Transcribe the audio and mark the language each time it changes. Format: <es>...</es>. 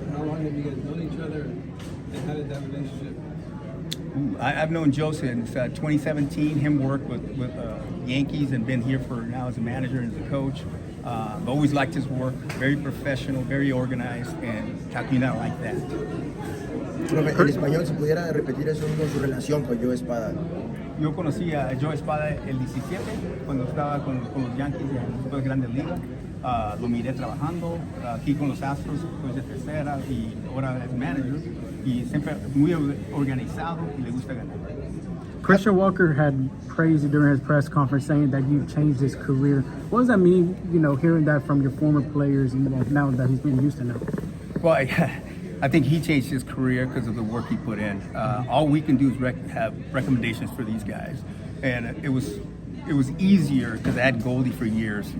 <en>How long have you guys known each other, and how did that relationship? I've known Joe since 2017. Him work with Yankees and been here for now as a manager and as a coach. I've always liked his work. Very professional, very organized, and Capina like that.</en> <es>En español, si pudiera repetir eso con su relación con Joe Espada. Yo conocí a Joe Espada el 17 cuando estaba con los Yankees en las Grandes Ligas. Lo miré trabajando aquí con los Astros, pues de tercera y ahora es manager. Y siempre muy organizado y le gusta ganar.</es> <en>Christian Walker had praised you during his press conference, saying that you've changed his career. What does that mean, hearing that from your former players now that he's been in Houston now? Well, I think he changed his career because of the work he put in. All we can do is have recommendations for these guys. And it was easier because I had Goldie for years.</en>